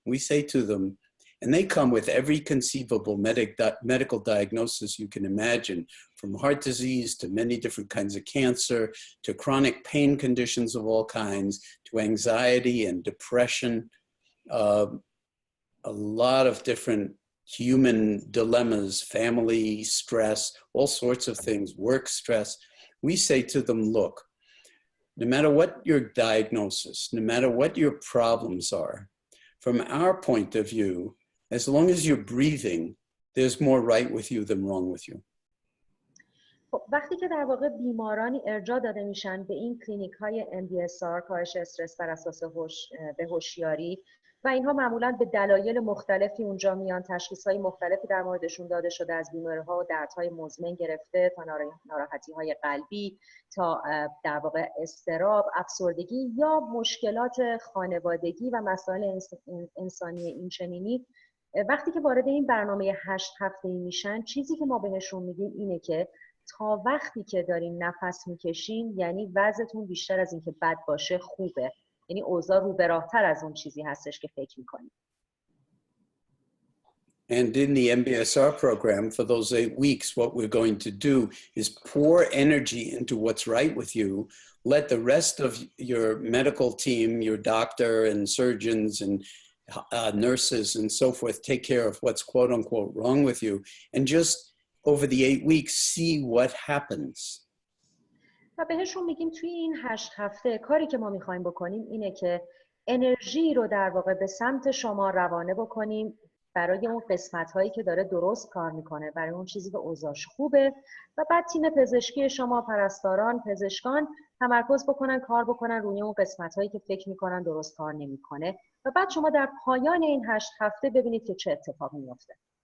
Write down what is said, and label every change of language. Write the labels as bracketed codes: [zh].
[en] We say to them, and they come with every conceivable medical diagnosis you can imagine, from heart disease to many different kinds of cancer, to chronic pain conditions of all kinds, to anxiety and depression, a lot of different human dilemmas, family stress, all sorts of things, work stress. We say to them, look, no matter what your diagnosis, no matter what your problems are, from our point of view, as long as you're breathing, there's more right with you than wrong with you. [fa] وقتی که در واقع بیمارانی ارجاع داده میشن به این کلینیک های MBSR، کاهش استرس بر اساس به هوشیاری، و اینها معمولاً به دلایل مختلفی اونجا میان، تشخیص‌های مختلفی در موردشون داده شده، از بیماری‌ها و دردهای مزمن گرفته تا ناراحتی‌های قلبی، تا در واقع اضطراب، افسردگی یا مشکلات خانوادگی و مسائل انسانی اینچنینی. وقتی که وارد این برنامه 8 هفته‌ای میشن، چیزی که ما بهشون میگیم اینه که تا وقتی که دارین نفس میکشین، یعنی وضعتون بیشتر از اینکه بد باشه خوبه، یعنی اوضاع رو به راه‌تر از اون چیزی هستش که فکر میکنید. [en] And in the MBSR program, for those 8 weeks, what we're going to do is pour energy into what's right with you. Let the rest of your medical team, your doctor and surgeons and nurses and so forth, take care of what's quote unquote wrong with you. And just over the 8 weeks, see what happens. [fa] و بهشون میگیم توی این 8 هفته کاری که ما میخوایم بکنیم اینه که انرژی رو در واقع به سمت شما روانه بکنیم برای اون قسمت هایی که داره درست کار میکنه، برای اون چیزی که اوضاعش خوبه، و بعد تیم پزشکی شما، پرستاران، پزشکان تمرکز بکنن، کار بکنن روی اون قسمت هایی که فکر میکنن درست کار نمیکنه، و بعد شما در پایان این 8 هفته ببینید که چه اتفاقی میفته.